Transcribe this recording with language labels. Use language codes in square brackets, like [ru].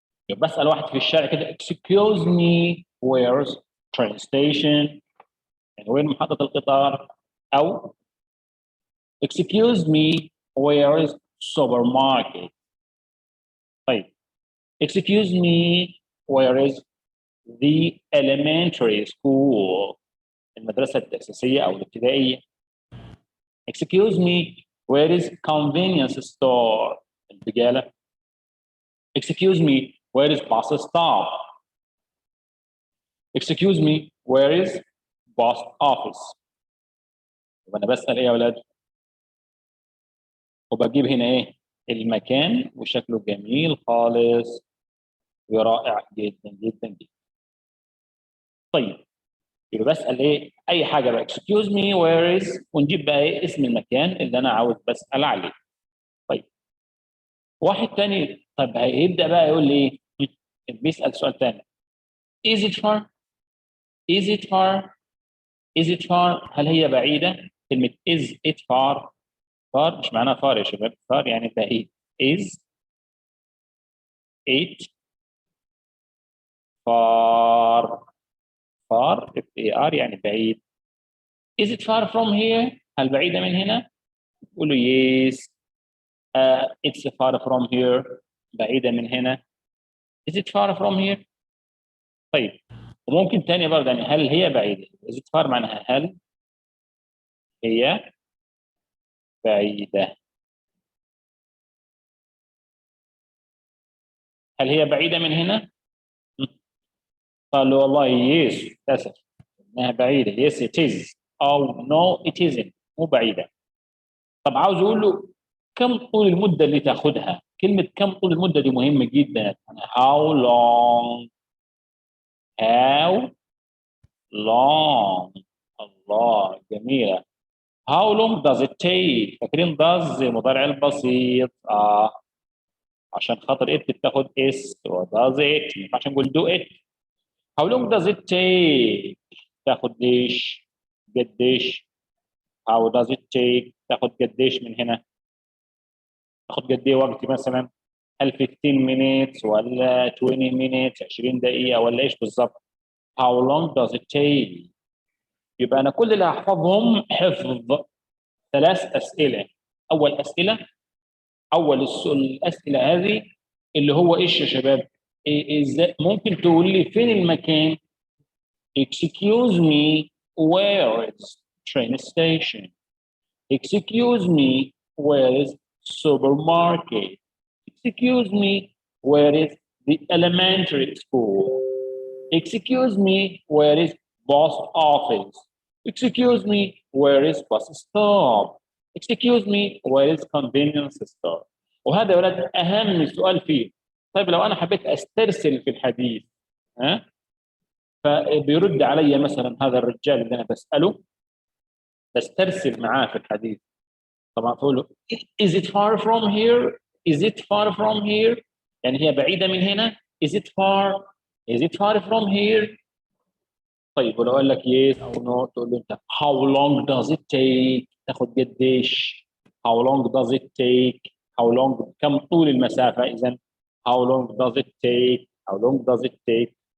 [ar] يبقى بسأل واحد في الشارع كده [en] excuse me where's train station، [ar] يعني وين محطة القطار؟ أو [en] excuse me where is supermarket. طيب excuse me where is the elementary school، [ar] المدرسة التأسيسية أو الابتدائية. [en] excuse me where is convenience store، البقالة. excuse me where is bus stop. excuse me where is post office. [ar] وأنا بسأل إيه يا أولاد؟ وبجيب هنا المكان، وشكله جميل خالص ورائع جدا جدا جدا. طيب يبقى بسال ايه اي حاجه بقى [en] excuse me where is [ar] ونجيب بقى ايه اسم المكان اللي انا عاوز بسال عليه. طيب واحد تاني طب هيبدا بقى يقول لي ايه بيسال سؤال تاني [en] is it far is it far [ar] is it far هل هي بعيده؟ كلمه is it far far مش معناها far يا شباب far يعني بعيد is it far far f a r يعني بعيد. [en] is it far from here [ar] هل بعيده من هنا؟ قولوا [en] yes it's far from here [ar] بعيده من هنا. [en] is it far from here [ar] طيب وممكن تاني برضه يعني هل هي بعيده؟ [en] is it far [ar] معناها هل هي بعيده. هل هي بعيده من هنا؟ قالوا والله يس للاسف انها بعيده [en] yes it is [ar] او [en] no it isn't [ar] مو بعيده. طب عاوز اقول له كم طول المده اللي تاخذها؟ كلمه كم طول المده دي مهمه جدا يعني [en] how long how long [ar] الله جميله. [en] how long does it take [ar] فاكرين does مضارع البسيط عشان خاطر it بتاخد اس و does it ما ينفعش نقول do it. [en] how long does it take [ar] تاخد ليش قديش. [en] how does it take [ar] تاخد قديش من هنا تاخد قد ايه وقت مثلا هل [en] 15 minutes [ar] ولا [en] 20 minutes [ar] 20 دقيقة ولا ايش بالظبط. [en] how long does it take [ar] يبقى انا كل اللي هحفظهم حفظ ثلاث اسئلة. اول الاسئلة هذه اللي هو ايش يا شباب ازاي ممكن تقول لي فين المكان [en] excuse me where is train station excuse me where is supermarket excuse me where is the elementary school excuse me where is post office excuse me where is bus stop excuse me where is convenience store. [ar] وهذا يا ولاد اهم سؤال فيه. طيب لو انا حبيت استرسل في الحديث فبيرد علي مثلا هذا الرجال اللي انا بساله بسترسل معاه في الحديث. طبعا بقول له [en] is it far from here is it far from here [ar] يعني هي بعيده من هنا [en] is it far is it far from here. [ar] طيب ولو قال لك yes او no تقول له انت [en] how long does it take [ar] تاخد قديش [en] how long does it take how long [ar] كم طول المسافه اذا [en] how long does it take how long does it take.